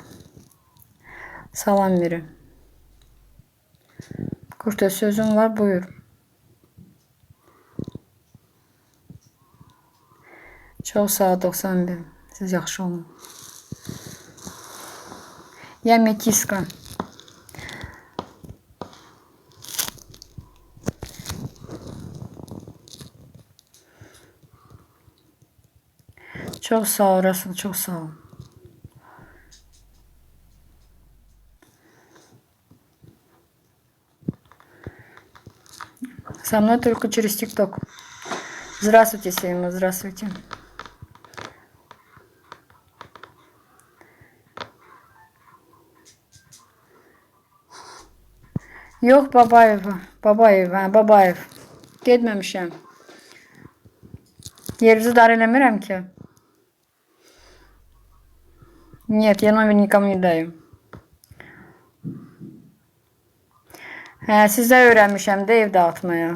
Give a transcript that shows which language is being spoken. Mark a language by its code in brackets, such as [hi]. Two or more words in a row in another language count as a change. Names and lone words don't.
[az] Salam verin. Kurta sözüm var, buyur. Çox sağ ol, 91. Siz yaxşı olun. [ru] Я метиска. [az] Çok sağ ol Rasul, çok sağ ol. [ru] Со мной только через ТикТок. Здравствуйте, Сейма, здравствуйте. [az] Yok Babayev. Getməmişəm. Yerinizi dar eləmirəm ki. [ru] Нет, я номер никому не даю. [az] Sizə öyrənmişəm də ev dağıtmaya.